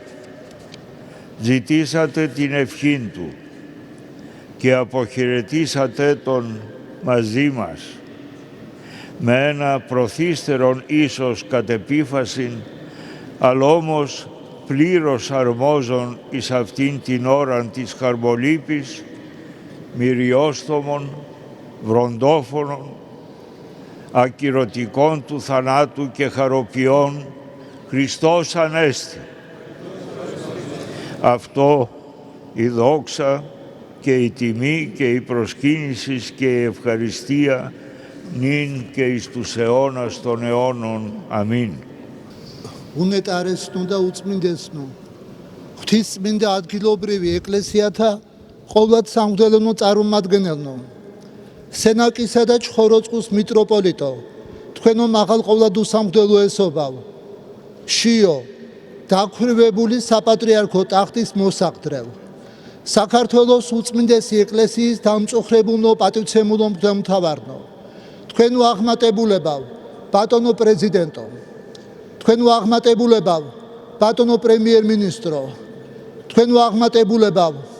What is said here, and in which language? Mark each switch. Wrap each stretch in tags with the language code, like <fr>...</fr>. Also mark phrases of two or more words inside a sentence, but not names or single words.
<el>Ζητήσατε την ευχήν του και αποχαιρετήσατε τον μαζί μας με ένα προθύστερον ίσως κατ' επίφασιν, αλλά όμως πλήρως αρμόζων εις αυτήν την ώραν της χαρμολύπης, μυριόστομων, βροντόφωνων, ακυρωτικών του θανάτου και χαροποιών, Χριστός Ανέστη. Αυτό η δόξα και η τιμή και η προσκύνηση και η ευχαριστία νυν και εις τους αιώνας των αιώνων. Αμήν.</el> <ka>უნეტარესნო და უწმინდესნო ღვთისმინდა ადგილობრივი ეკლესიათა ყოვლად სამღვდელო წარმომადგენელნო სენაკისა და ჩხოროწყუს მიტროპოლიტო თქვენო მაღალყოვლად უსამღვდელოესობავ შიო დაქვრივებული საპატრიარქო ტახტის მოსაყდრევ საქართველოს უწმინდესი ეკლესიის დამწუხრებულნო პატივცემულო მღვდელმთავარნო თქვენო აღმატებულებავ ბატონო პრეზიდენტო თქვენო აღმატებულებავ ბატონო პრემიერ-მინისტრო თქვენო აღმატებულებავ</ka>